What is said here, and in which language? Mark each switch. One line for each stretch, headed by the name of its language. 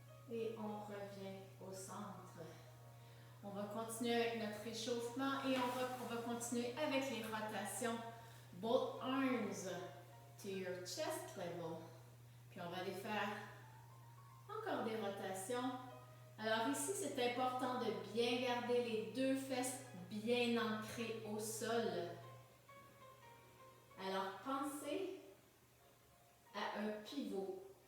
French: Et on revient au centre. On va continuer avec notre échauffement et on va continuer avec les rotations.
English: Both arms to your chest level.
French: Puis on va aller faire encore des rotations. Alors ici, c'est important de bien garder les deux fesses bien ancrées au sol. Alors pensez à un pivot.